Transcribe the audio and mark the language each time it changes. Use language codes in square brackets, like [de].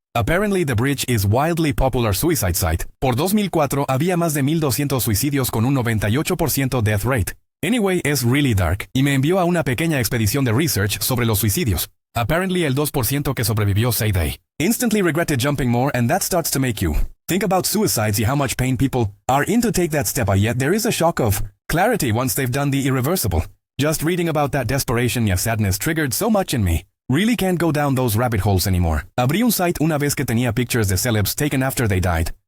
[en] Apparently the bridge is wildly popular suicide site. [es] Por 2004 había más de 1200 suicidios con un 98% [en] death rate. [es] Anyway, es [en] really dark, [es] y me envió a una pequeña expedición de research sobre los suicidios. [en] Apparently [es] el 2% que sobrevivió [en] say they instantly regretted jumping more, and that starts to make you think about suicides and how much pain people are in to take that step, yet there is a shock of clarity once they've done the irreversible. Just reading about that desperation and sadness triggered so much in me. Really can't go down those rabbit holes anymore. [es] Abrí un site una vez que tenía [en] pictures de celebs taken after they died.